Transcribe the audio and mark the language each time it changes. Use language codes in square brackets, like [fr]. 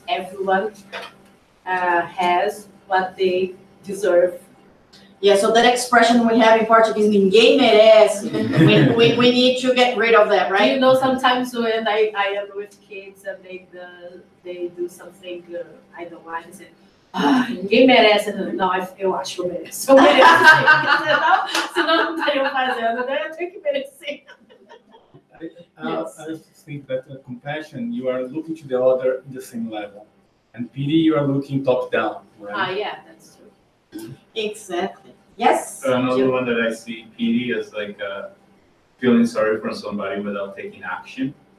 [en] Everyone has what they deserve. Yeah, so that expression we have in Portuguese, [pt] ninguém merece. [en] we need to get rid of that, right? You know, sometimes when I am with kids and they do something I don't like, I say, [pt] ninguém merece. Não, eu acho que eu mereço. Eu mereço. Senão não estariam fazendo, né? Eu tenho que merecer. [en] I think that compassion, you are looking to the other in the same level. And pity, you are looking top down, right? Yeah, that's true. Exactly. Yes? Another one that I see pity is like feeling sorry for somebody without taking action.